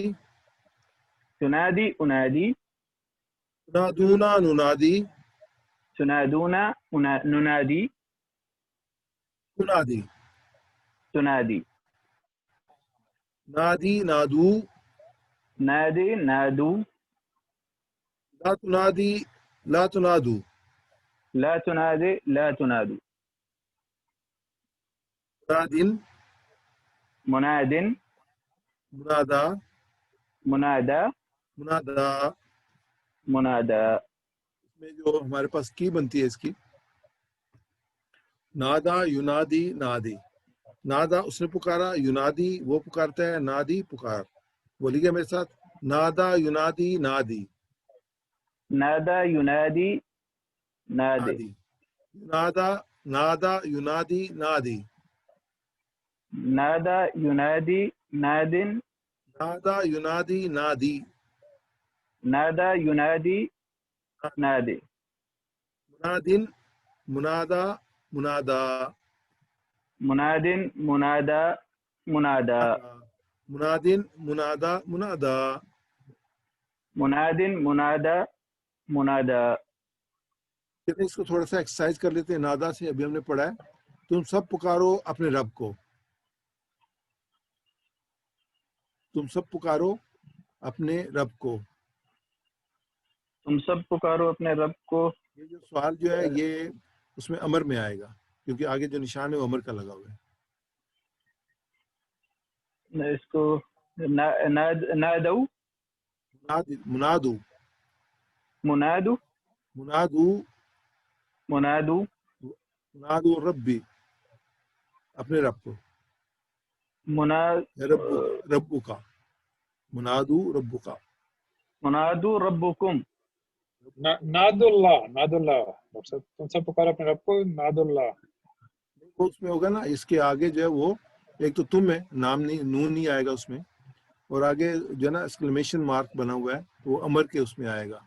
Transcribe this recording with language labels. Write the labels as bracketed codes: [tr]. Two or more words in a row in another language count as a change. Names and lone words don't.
[ar] تنادی انادی، ینادونا ننادی، تنادونا ننادی، تنادی، تنادی. نادی نادو، نادی نادو، لا تنادی لا تنادو، لا تنادي لا تنادو. منادن، مناد، منادا، منادى، منادا. منادى. [ur] اس میں جو ہمارے پاس کی بنتی ہے اس کی، [ar] نادا ینادی نادی، [ur] نادا اس نے پکارا، ینادی وہ پکارتا ہے، نادی پکار. بولیے گا میرے ساتھ، [ar] نادا ینادی نادی، نادى ينادي نادي. نادی، نادا نادا ینادی نادی، نادى ينادي ناد، نادا ینادی نادی، نادى ينادي نادي. منادن، منادا منادا، مناد منادى منادى. منادن منادا منادا. مناد منادى منادى. [ur] کہتے ہیں اس کو تھوڑا سا ایکسرسائز کر لیتے ہیں نادا سے. ابھی ہم نے پڑھا ہے تم سب پکارو اپنے رب کو، تم سب پکارو اپنے رب کو. تم سب پکارو اپنے رب کو. یہ جو سوال جو ہے یہ اس میں امر میں آئے گا، کیونکہ آگے جو نشان ہے وہ امر کا لگا ہوا ہے. اس کو نادو، [ar] منادو، منادو، منادو، منادو. منادو ربی، [ur] اپنے رب کو. [ar] مناد [ur] ربو کا، [ar] منادو ربو [ur] کا. [ar] منادو ربکم. ناد اللہ، ناد اللہ، [ur] تم سب پکارو اپنے رب کو، [ar] ناد اللہ. [ur] وہ اس میں ہوگا نا، اس کے آگے جو ہے وہ ایک تو تم ہے، نام نہیں، نون نہیں آئے گا اس میں، اور آگے جو ہے نا [en] exclamation mark [ur] بنا ہوا ہے تو وہ امر کے اس میں آئے گا.